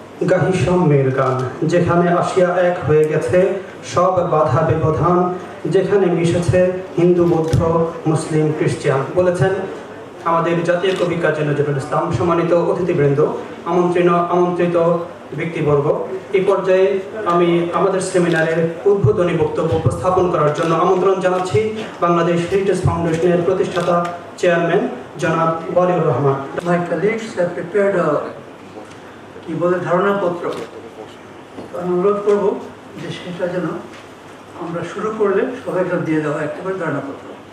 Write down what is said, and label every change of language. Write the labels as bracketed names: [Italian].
[Bangla] গাহি সাম্যের গান, যেখানে আসিয়া এক হয়ে গেছে সব বাধা ব্যবধান, যেখানে মিশেছে হিন্দু, বৌদ্ধ, মুসলিম, খ্রিস্টান, বলেছেন আমাদের জাতীয় কবি কাজী নজরুল ইসলাম। সম্মানিত অতিথিবৃন্দ, আমন্ত্রিত ব্যক্তিবর্গ, এই পর্যায়ে আমি আমাদের সেমিনারের উদ্বোধনী বক্তব্য উপস্থাপন করার জন্য আমন্ত্রণ জানাচ্ছি বাংলাদেশ হেরিটেজ ফাউন্ডেশনের প্রতিষ্ঠাতা চেয়ারম্যান জনাব Waliur Rahman. [English] My colleagues have prepared a ধারণাপত্র। [Bangla] আমি অনুরোধ করবো যে সেটা যেন আমরা শুরু করলে সবাইকে দিয়ে দেওয়া একটা করে ধারণাপত্র।